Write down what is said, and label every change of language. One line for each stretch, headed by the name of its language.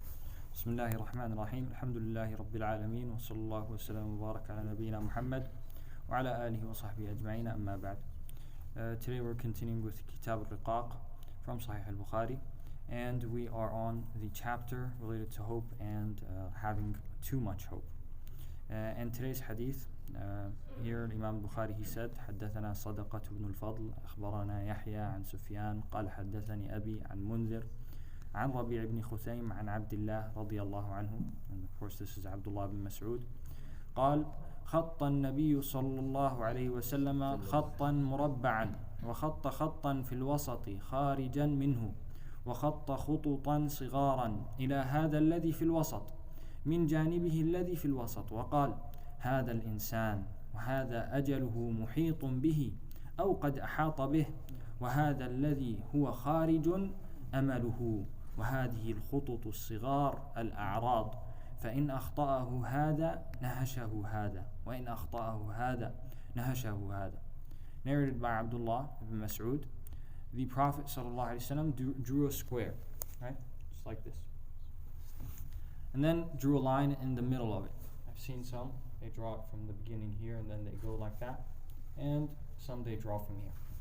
Arabic: بسم الله الرحمن الرحيم الحمد لله رب العالمين وصلى الله وسلم وبارك على نبينا محمد وعلى آله وصحبه أجمعين أما بعد.
English: Today we're continuing with Kitab al-Riqaq from Sahih Albukhari, and we are on the chapter related to hope and having too much hope. And today's hadith, here Imam Albukhari, he said,
Arabic: حدثنا صدقة بن الفضل أخبرنا يحيى عن سفيان قال حدثني أبي عن منذر عن ربيع بن خثيم عن عبد الله رضي الله عنه,
English: and of course this is Abdullah bin Mas'ud,
Arabic: قال خط النبي صلى الله عليه وسلم خطا مربعا وخط خطا في الوسط خارجا منه وخط خطوطا صغارا إلى هذا الذي في الوسط من جانبه الذي في الوسط وقال هذا الإنسان وهذا أجله محيط به أو قد أحاط به وهذا الذي هو خارج أمله وهذه الخطوط الصغار الأعراض فإن أخطأه هذا نهشه هذا وإن أخطأه هذا نهشه هذا.
English: Narrated by Abdullah ibn Mas'ud, the Prophet ﷺ drew a square, right, just like this, and then drew a line in the middle of it. I've seen some, they draw it from the beginning here and then they go like that, and some they draw from here.